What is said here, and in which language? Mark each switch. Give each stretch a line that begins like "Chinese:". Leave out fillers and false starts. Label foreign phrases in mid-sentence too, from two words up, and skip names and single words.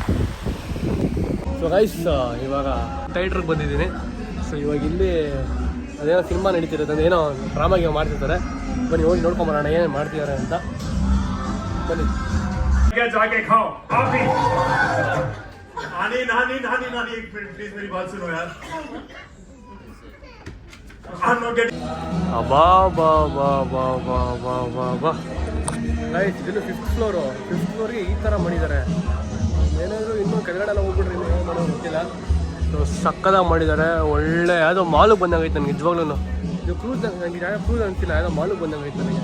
Kannada: ಸೊ ಗೈಸ್, ಇವಾಗ ಥಿಯೇಟ್ರಿಗೆ ಬಂದಿದ್ದೀನಿ. ಸೊ ಇವಾಗ ಇಲ್ಲಿ ಅದೇನೋ ಸಿನಿಮಾ ನಡೀತಿರುತ್ತೆ ಏನೋ ಡ್ರಾಮಾಗೆ ಮಾಡ್ತಿರ್ತಾರೆ. ಬನ್ನಿ ಹೋಗಿ ನೋಡ್ಕೊಂಬರೋಣ ಏನೇನು ಮಾಡ್ತಿದ್ದಾರೆ ಅಂತ. ಬನ್ನಿ.
Hindi: जाके खाओ कॉफी। नानी नानी नानी नानी एक
English: minute please
Hindi: मेरी बात सुनो यार।
English: I'm not getting
Kannada: ಅಬ್ಬಾ ಬಾ ಬಾ ಬಾ ಬಾ ಬಾ ಬಾ ಬಾ ಗೈಸ್, ಇದು 5th ಫ್ಲೋರು. 5th ಫ್ಲೋರ್ಗೆ ಈ ಥರ ಮಾಡಿದ್ದಾರೆ. ಏನಾದರೂ ಇನ್ನೂ ಕೆಳಗಡೆ ಎಲ್ಲ ಹೋಗ್ಬಿಟ್ರಿ ಇನ್ನೂ ಏನು ಮಾಡೋದು ಗೊತ್ತಿಲ್ಲ. ಸಕ್ಕದಾಗಿ ಮಾಡಿದ್ದಾರೆ. ಒಳ್ಳೆ ಯಾವುದೋ ಮಾಲಿಗೆ ಬಂದಂಗೈತೆ ನನಗೆ ನಿಜವಾಗ್ಲೂ. ಇದು ಕ್ರೂಸ್ ನನಗೆ ಯಾವ ಕ್ರೂಸ್ ಅಂತಿಲ್ಲ, ಯಾವುದೋ ಮಾಲಿಗೆ ಬಂದಂಗೈತೆ ನನಗೆ.